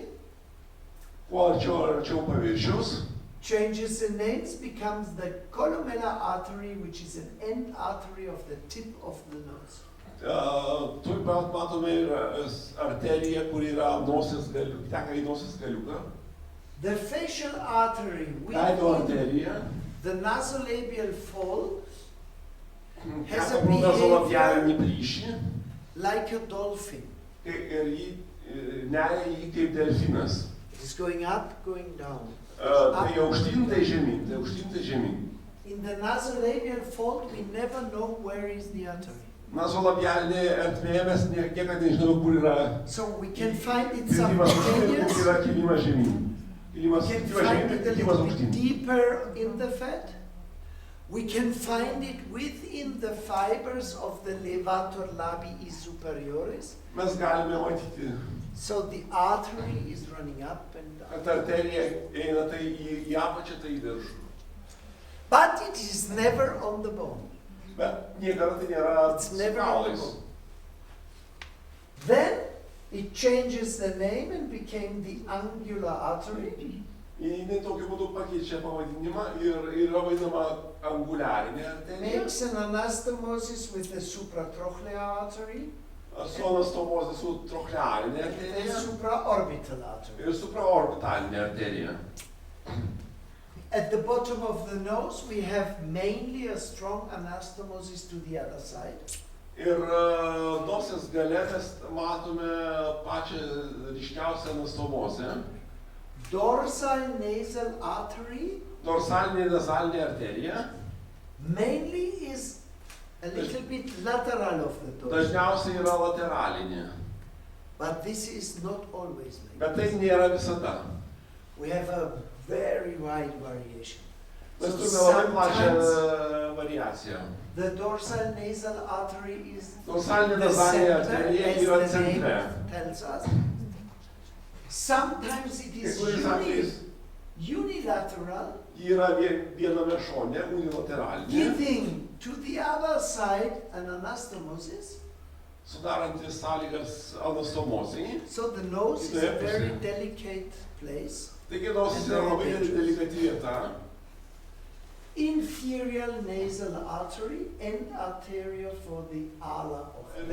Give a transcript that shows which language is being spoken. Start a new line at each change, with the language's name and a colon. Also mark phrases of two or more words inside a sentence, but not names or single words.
Lithuanian: kuo arčiau paviršiaus,
English: changes the names, becomes the columellar artery, which is an end artery of the tip of the nose.
Lithuanian: tuoj pat matome ir arteriją, kur yra nosies galiukas, teka į nosies galiuką.
English: The facial artery
Lithuanian: Veido
English: within
Lithuanian: arterija,
English: the nasolabial fold has
Lithuanian: teka
English: a
Lithuanian: pro nazolabialinį
English: behavior
Lithuanian: plyšį
English: like a dolphin.
Lithuanian: ir jį neria jį kaip delfinas.
English: It is going up, going down.
Lithuanian: Tai aukštyn, tai žemyn, tai aukštyn, tai žemyn.
English: In the nasolabial fold, we never know where is the artery.
Lithuanian: Nazolabialinėje ertmėje mes niekada nežinome, kur yra
English: So we can find it
Lithuanian: kritimas aukštyn,
English: subcutaneous.
Lithuanian: kur yra kilimas žemyn.
English: We
Lithuanian: Kilimas
English: can
Lithuanian: žemyn
English: find
Lithuanian: ir
English: it a
Lithuanian: kilimas
English: little bit
Lithuanian: aukštyn.
English: deeper in the fat. We can find it within the fibers of the levator labii superioris.
Lithuanian: Mes galime matyti,
English: So the artery is running up and down.
Lithuanian: kad arterija eina tai į apačią, tai į viršų.
English: But it is never on the bone.
Lithuanian: Bet niekada tai nėra
English: It's never on the
Lithuanian: kaulais.
English: bone. Then it changes the name and became the angular artery.
Lithuanian: Jinai tokiu būdu pakeičia pavadinimą ir yra vadinama anguliarinė arterija.
English: Makes an anastomosis with the supratrochlear artery
Lithuanian: Su anastomozė su trochlearinė
English: and
Lithuanian: arterija
English: supraorbital artery.
Lithuanian: ir supraorbitalinė arterija.
English: At the bottom of the nose, we have mainly a strong anastomosis to the other side.
Lithuanian: Ir nosies gale mes matome pačią ryškiausią anastomozę.
English: Dorsal nasal artery
Lithuanian: Dorsalinė nasalinė arterija
English: mainly is a little bit lateral of the dorsal.
Lithuanian: dažniausiai yra lateralinė,
English: But this is not always like
Lithuanian: bet tai
English: this.
Lithuanian: nėra visada.
English: We have a very wide variation.
Lithuanian: Mes
English: So
Lithuanian: turime labai plačią
English: sometimes
Lithuanian: variaciją.
English: the dorsal nasal artery is
Lithuanian: Dorsalinė
English: in the
Lithuanian: nasalinė
English: center,
Lithuanian: arterija
English: as
Lithuanian: yra
English: the name
Lithuanian: centre.
English: tells us. Sometimes it
Lithuanian: Kai
English: is
Lithuanian: kuriais atvejais
English: unilateral,
Lithuanian: ji yra viename šone, unilateralinė,
English: giving to the other side an anastomosis.
Lithuanian: sudarantis sąlygas anastomozijai.
English: So the nose is a
Lithuanian: Kitoje
English: very
Lithuanian: pusėje.
English: delicate place.
Lithuanian: Taigi nosis yra labai delikati vieta.
English: Inferior nasal artery and arteria for the ala of the